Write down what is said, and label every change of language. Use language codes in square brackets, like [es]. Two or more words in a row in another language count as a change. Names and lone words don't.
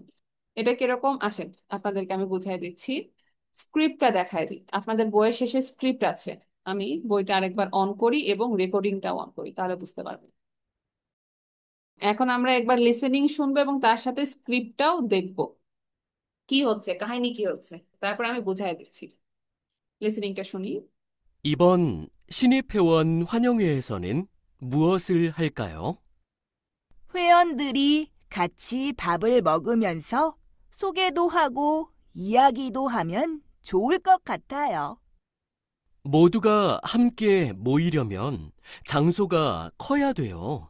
[bn] এটা কিরকম আসেন আপনাদেরকে আমি বুঝাই দিচ্ছি, স্ক্রিপ্টটা দেখাই দিই, আপনাদের বইয়ের শেষে স্ক্রিপ্ট আছে, আমি বইটা আরেকবার অন করি এবং রেকর্ডিংটা অন করি, তাহলে বুঝতে পারবেন। এখন আমরা একবার লিসেনিং শুনবো এবং তার সাথে স্ক্রিপ্টটাও দেখবো কি হচ্ছে, কাহিনী কি হচ্ছে, তারপর আমি বুঝাই দিচ্ছি। লিসেনিংটা শুনি। [ko] 이번 신입회원 환영회에서는 무엇을 할까요? 회원들이 같이 밥을 먹으면서 소개도 하고 이야기도 하면 좋을 것 같아요. 모두가 함께 모이려면 장소가 커야 돼요.